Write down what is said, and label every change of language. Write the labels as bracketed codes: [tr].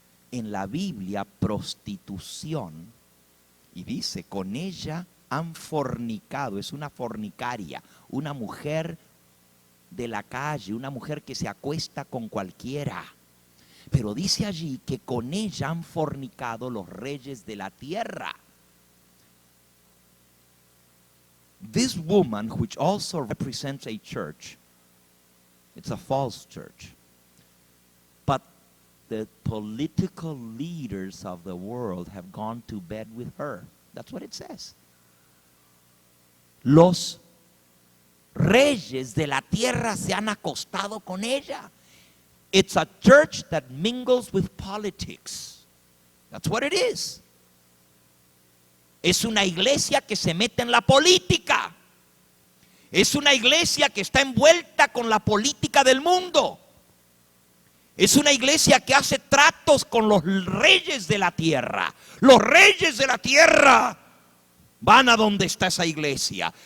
[es] En la Biblia, prostitución, y dice, con ella han fornicado, es una fornicaria, una mujer de la calle, una mujer que se acuesta con cualquiera. Pero dice allí que con ella han fornicado los reyes de la tierra. [en] This woman, which also represents a church, it's a false church, but the political leaders of the world have gone to bed with her. That's what it says. [es] Los reyes de la tierra se han acostado con ella. [en] It's a church that mingles with politics. That's what it is. [es] Es una iglesia que se mete en la política. Es una iglesia que está envuelta con la política del mundo. Es una iglesia que hace tratos con los reyes de la tierra. Los reyes de la tierra van a donde está esa iglesia.